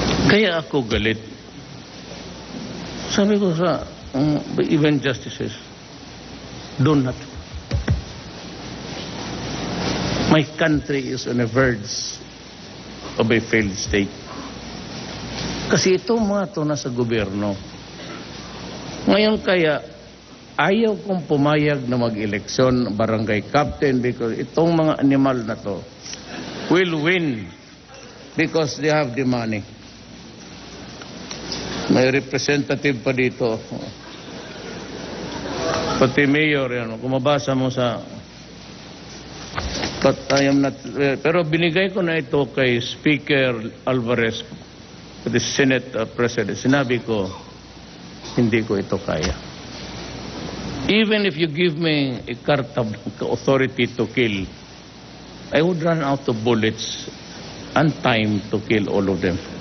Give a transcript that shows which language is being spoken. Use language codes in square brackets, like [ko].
[tl] Kaya ako galit. Sabi ko sa [en] even justices, do not. My country is on the verge of a failed state. [tl] Kasi itong mga ito nasa gobyerno. Ngayon kaya, ayaw kong pumayag na mag-eleksyon barangay captain because itong mga animal na to [en] will win because they have the money. [tl] May representative pa dito. Pati mayor, yan. Kung mabasa mo sa... [en] But I am not... [tl] Pero binigay ko na ito kay Speaker Alvarez, the Senate President. Sinabi ko, hindi ko ito kaya. [en] Even if you give me a carta authority to kill, I would run out of bullets and time to kill all of them.